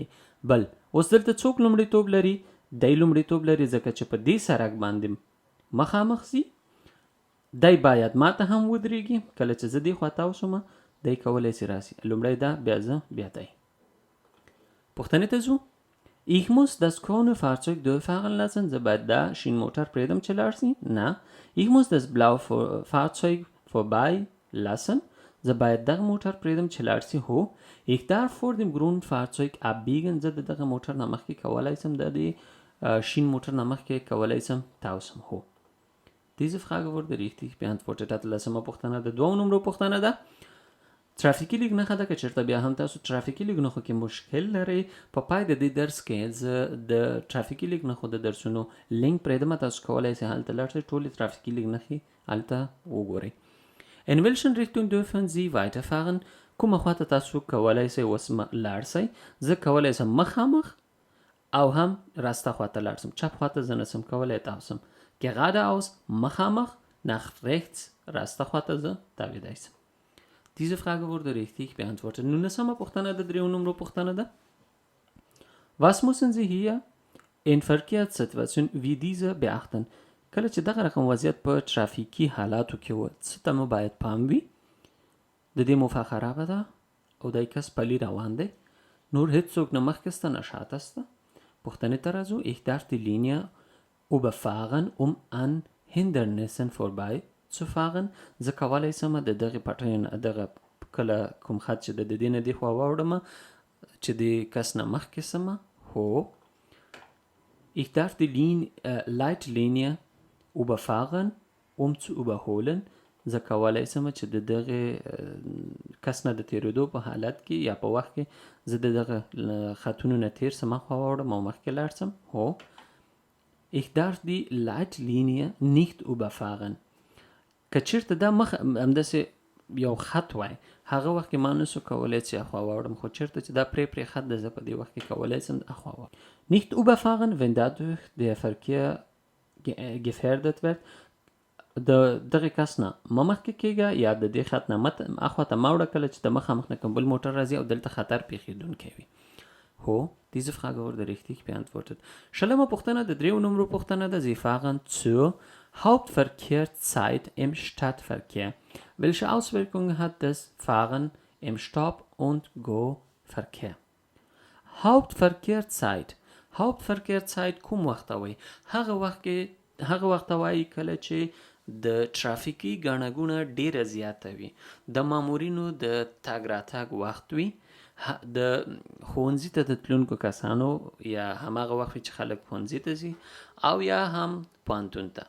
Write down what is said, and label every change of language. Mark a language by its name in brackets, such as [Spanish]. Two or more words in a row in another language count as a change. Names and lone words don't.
[Pashto] بل اوس دلته څوک لومړیتوب لري؟ دی لومړیتوب لري ځکه چې په دې سرک باندې مخامخ ځي. دی باید ما ته هم ودرېږي. کله چې زه دې خوا تاوسمه دی کولی سي راسي. لومړی دا بیا زه بیا دی. پوښتنې ته ځو. [German] Ich muss das grüne Fahrzeug durchfahren lassen. [Pashto] زه باید دا شین موټر پرېږدم چې لاړ سي. نه. [German] Ich muss das blaue Fahrzeug vorbei lassen. [Pashto] زه باید دغه موټر پرېږدم چې لاړ سي. هو. [German] Ich darf vor dem grünen Fahrzeug abbiegen. [Pashto] زه د دغه موټر نه مخکې کولی سم د دې شین موټر نه مخکې کولی سم تاوسم. هو. [German] Diese Frage wurde richtig beantwortet. [Pashto] اتلسمه پوښتنه د 2 نمبر پوښتنه ده. ترافیکي لیک نښه ده که چېرته بیا هم تاسو ترافیکي لیک نښو کې مشکل لرئ په پای د دې درس کې زه د ترافیکي لیک نښو د درسونو لینک پرېږدم تاسو کولی سئ هلته لاړ شئ ټولې ترافیکي لیک نښې هلته وګورئ. [German] In welchen Richtung dürfen Sie weiterfahren؟ [Pashto] کومه خواته تاسو کولی سئ اوس لاړ سئ. زه کولی سم مخامخ او هم راسته خواته لاړ سم. چپ خواته زه نسم کولی تاوسم. Geradeaus مخامخ [German] nach rechts [Pashto] راسته خواته زه تاویدای سم. [German] Diese Frage wurde richtig beantwortet. [Pashto] Nun نسمه پوښتنه د 3 نمبر پوښتنه ده. [German] Was müssen Sie hier in Verkehrssituationen wie diese beachten؟ [Pashto] کله چې دغه رقم وضعیت په ترافیکي حالاتو کې و څه ته مو باید پام وي؟ د دې موخه خرابه ده او دی کس پلی روان دی نور هیڅوک نه مخکې سته نه شاته سته. پوښتنې ته راځو. [German] Ich darf die Linie überfahren an Hindernissen vorbeizufahren. [Pashto] زه کولی سم د دغې پټۍ نه دغه کله کوم خط چې د دې نه دې خوا واوړمه چې د کس نه مخکې سمه. هو. [German] Ich darf die Leitlinie überfahren zu überholen. [Pashto] زه کولی سم چې د دغې کس نه د تېرېدو په حالت کې یا په وخت کې زه د دغه خطونو نه تېر سم خوا واوړم او مخکې لاړ سم. هو. [German] Ich darf die Leitlinie nicht überfahren. [Pashto] که چېرته دا مخ همداسې یو خط وای هغه وخت کې ما نسو کولی چې اخوا واوړم، خو چېرته چې دا پرې خط ده زه په دې وخت کې کولی شم اخوا واوړم. [German] Nicht überfahren, wenn dadurch der Verkehr gefährdet wird. [Pashto] د دغه کس نه مه مخکې کېږه یا د دې خط نه اخوا ته مه وړه کله چې د مخامخ نه کوم بل موټر راځي او دلته خطر پېښېدونکی وي. هو [German] diese Frage wurde richtig beantwortet. [Pashto] شلمه پوښتنه د 3 نمرو پوښتنه ده. [German] Sie fahren zur Hauptverkehrszeit im Stadtverkehr. Welche Auswirkungen hat das Fahren im Stopp- und Go-Verkehr? [Pashto] Hauptverkehrzeit کوم وخت وي؟ هغه وخت وایي کله چې د ترافیکي ګڼه ګوڼه ډیره زیاته وي، د مامورینو د تګ راتګ وخت وي، د ښوونځي ته د تلونکو کسانو یا هماغه وخت چې خلک ښوونځي ته ځي او یا هم پوهنتون ته.